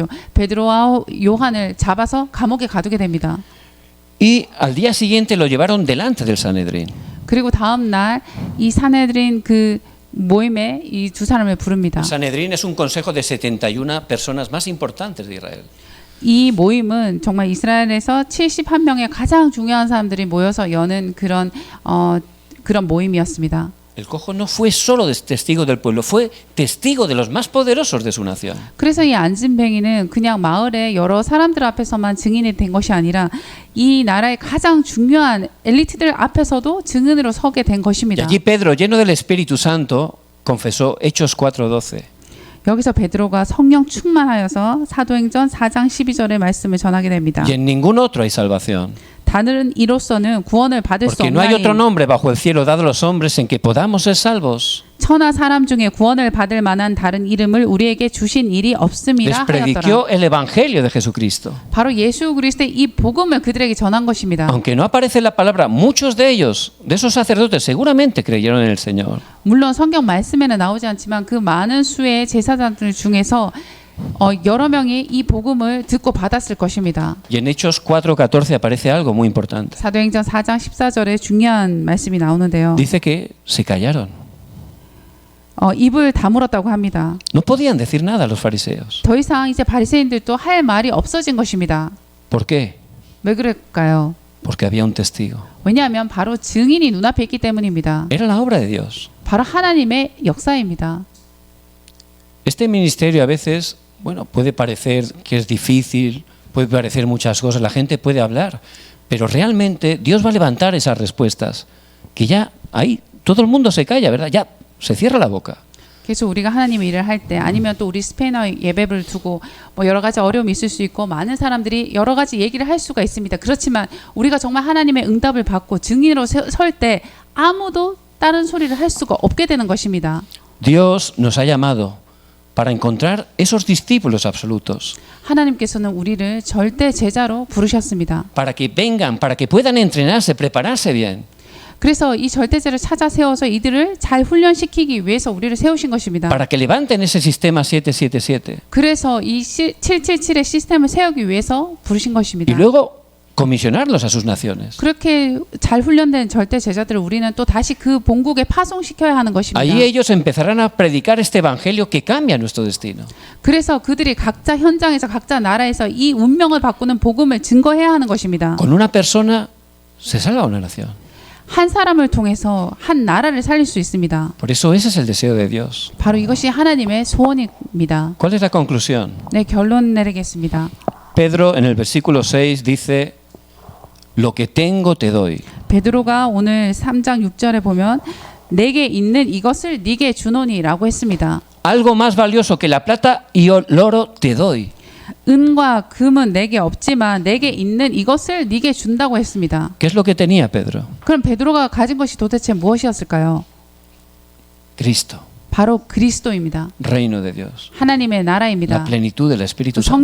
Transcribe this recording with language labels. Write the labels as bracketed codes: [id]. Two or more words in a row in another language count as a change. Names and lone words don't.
[ko] 베드로와 요한을 잡아서 감옥에 가두게 됩니다. [es] Y al día siguiente lo llevaron delante del Sanedrín. [ko] 그리고 다음 날 이 사내들인 그 모임에 이 두 사람을 부릅니다. [es] El Sanedrín es un consejo de 71 personas más importantes de Israel. [ko] 이 모임은 정말 이스라엘에서 71명의 가장 중요한 사람들이 모여서 여는 그런 모임이었습니다. [es] El cojo no fue solo testigo del pueblo, fue testigo de los más poderosos de su nación. [ko] 그래서 이 안진뱅이는 그냥 마을의 여러 사람들 앞에서만 증인이 된 것이 아니라 이 나라의 가장 중요한 엘리트들 앞에서도 증인으로 서게 된 [es] Y [ko] 것입니다. [es] allí Pedro, lleno del Espíritu Santo, confesó Hechos 4:12. [ko] 여기서 베드로가 성령 충만하여서 사도행전 4장 12절의 말씀을 전하게 됩니다. [es] Y en ningún otro hay salvación. [ko] 다른 이로서는 구원을 받을 수 [es] Porque no hay otro [ko] 없나니 [es] nombre bajo el cielo dado a los hombres en que podamos ser salvos. [ko] 천하 사람 중에 구원을 받을 만한 다른 이름을 우리에게 주신 일이 [es] Les [ko] 없음이라 하였더라. [es] prediquó el Evangelio de Jesucristo. [ko] 바로 예수 그리스도의 이 복음을 그들에게 전한 것입니다. [es] Aunque no aparece la palabra, muchos de ellos, de esos sacerdotes, seguramente creyeron en el Señor. [ko] 물론 성경 말씀에는 나오지 않지만 그 많은 수의 제사장들 중에서 여러 명이 이 복음을 듣고 받았을 것입니다. [es] Y en Hechos 4:14 aparece algo muy importante. [ko] 사도행전 4장 14절에 중요한 말씀이 나오는데요. [es] Dice que se callaron. [ko] 입을 다물었다고 합니다. [es] No podían decir nada los fariseos. [ko] 더 이상 이제 바리새인들도 할 말이 없어진 것입니다. [es] ¿Por qué? [ko] 왜 그럴까요? [es] Porque había un testigo. [ko] 왜냐하면 바로 증인이 눈앞에 있기 때문입니다. [es] Era la obra de Dios. [ko] 바로 하나님의 역사입니다. [es] Este ministerio a veces, bueno, puede parecer que es difícil, puede parecer muchas cosas, la gente puede hablar, pero realmente Dios va a levantar esas respuestas, que ya ahí todo el mundo se calla, ¿verdad? Ya se cierra la boca. [ko] 그래서 우리가 하나님의 일을 할 때 아니면 또 우리 스페인어 예배를 두고 뭐 여러 가지 어려움이 있을 수 있고 많은 사람들이 여러 가지 얘기를 할 수가 있습니다. 그렇지만 우리가 정말 하나님의 응답을 받고 증인으로 설 때 아무도 다른 소리를 할 수가 없게 되는 것입니다. [es] Dios nos ha llamado para encontrar esos discípulos absolutos, [ko] 하나님께서는 우리를 절대 제자로 부르셨습니다. [es] para que vengan, para que puedan entrenarse, prepararse bien, [ko] 그래서 이 절대제를 찾아 세워서 이들을 잘 훈련시키기 위해서 우리를 세우신 것입니다. [es] para que levanten ese sistema 777 [ko] 그래서 이 777의 시스템을 세우기 위해서 부르신 것입니다. [es] y luego comisionarlos a sus naciones. [ko] 그렇게 잘 훈련된 절대 제자들을 우리는 또 다시 그 본국에 파송시켜야 하는 것입니다. [es] Allí ellos empezarán a predicar este evangelio que cambia nuestro destino. [ko] 그래서 그들이 각자 현장에서 각자 나라에서 이 운명을 바꾸는 복음을 증거해야 하는 것입니다. [es] Con una persona se salva una nación. [ko] 한 사람을 통해서 한 나라를 살릴 수 있습니다. [es] Por eso ese es el deseo de Dios. [ko] 바로 이것이 하나님의 소원입니다. [es] ¿Cuál es la conclusión? [ko] 네, 결론 내리겠습니다. [es] Pedro en el versículo 6 dice, lo que tengo te doy. [ko] 베드로가 오늘 3장 6절에 보면 내게 있는 이것을 네게 주노니라고 했습니다. [es] Algo más valioso que la plata y el oro te doy. [ko] 은과 금은 내게 없지만 내게 있는 이것을 네게 준다고 했습니다. [es] ¿Qué es lo que tenía Pedro? [ko] 그럼 베드로가 가진 것이 도대체 무엇이었을까요? [es] Cristo, [ko] 바로 그리스도입니다. [es] reino de Dios, [ko] 하나님의 [es] la [ko] 나라입니다. [es] plenitud del Espíritu [ko] 또 [es] Santo.